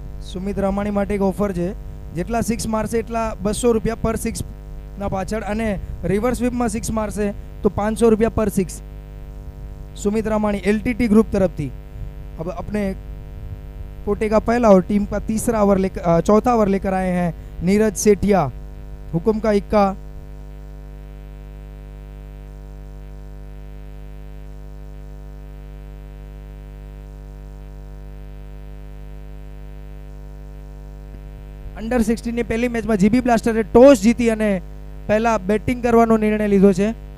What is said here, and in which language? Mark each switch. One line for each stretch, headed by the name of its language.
Gujarati: સુમિત રામાણી માટે એક ઓફર છે, જેટલા 6 મારશે એટલા 200 રૂપિયા પર 6 ના પાછળ, અને રિવર્સ સ્વીપમાં 6 મારશે તો 500 રૂપિયા પર 6।
Hindi: सुमित रामाणी एलटीटी ग्रुप तरफ थी। अब अपने कोटे का पहला और टीम का चौथा ओवर लेकर आए हैं नीरज सेठिया। हुकुम का इक्का,
Gujarati: अंडर 16 ની પહેલી મેચમાં જીબી બ્લાસ્ટરે ટોસ જીતી અને પહેલા બેટિંગ કરવાનો નિર્ણય લીધો છે।